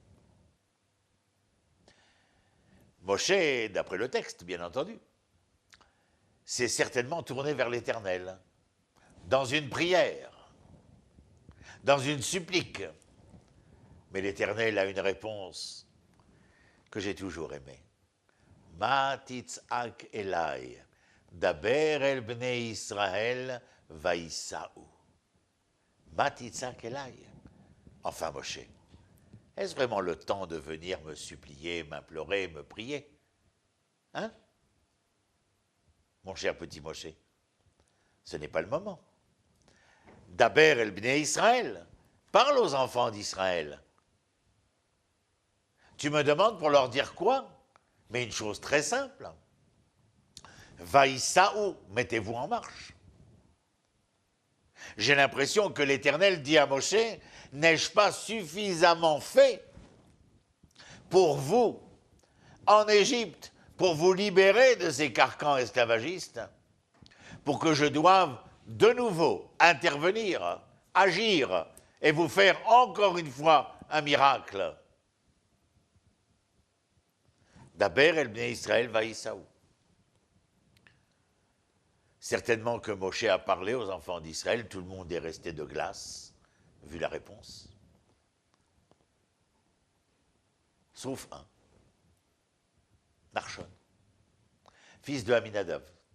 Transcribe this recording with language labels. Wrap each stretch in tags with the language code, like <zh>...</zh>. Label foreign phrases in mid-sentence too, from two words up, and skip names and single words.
<fr>Moshe, d'après le texte, bien entendu, s'est certainement tourné vers l'Éternel, dans une prière, dans une supplique. Mais l'Éternel a une réponse que j'ai toujours aimée.</fr> <he>מה תצעק אלי, דבר אל בני ישראל ויסעו. מה תצעק אלי.</he> <fr>Enfin, Moshe, est-ce vraiment le temps de venir me supplier, m'implorer, me prier? Hein? Mon cher petit Moshe, ce n'est pas le moment.</fr> <he>דבר אל בני ישראל,</he> <fr>parle aux enfants d'Israël. Tu me demandes pour leur dire quoi? Mais une chose très simple. Vaïsaou, mettez-vous en marche. J'ai l'impression que l'Éternel dit à Moshe, n'ai-je pas suffisamment fait pour vous, en Égypte, pour vous libérer de ces carcans esclavagistes, pour que je doive de nouveau intervenir, agir et vous faire encore une fois un miracle.</fr> <he>דבר אל בני ישראל ויסעו.</he> <fr>Certainement que Moshe a parlé aux enfants d'Israël, tout le monde est resté de glace, vu la réponse. Sauf un, Narshon, fils de Aminadav.</fr>